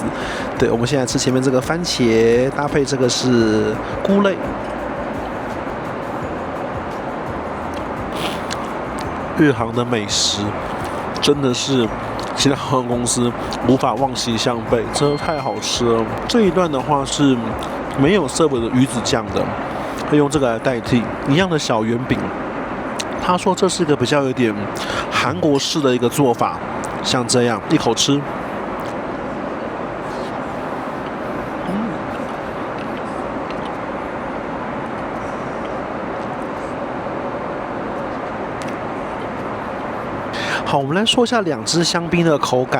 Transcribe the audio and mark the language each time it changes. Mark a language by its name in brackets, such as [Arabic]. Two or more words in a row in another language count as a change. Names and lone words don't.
[Chinese] 對，我們現在吃前面這個番茄，搭配這個是菇類。日航的美食。真的是其他航空公司無法望其项背，真的太好吃了。這一段的話是沒有 serve 的魚子醬的，會用這個來代替一樣的小圓餅。他說這是一個比較有點韓國式的一個做法，像這樣一口吃。好，我们来說一下兩支香檳的口感。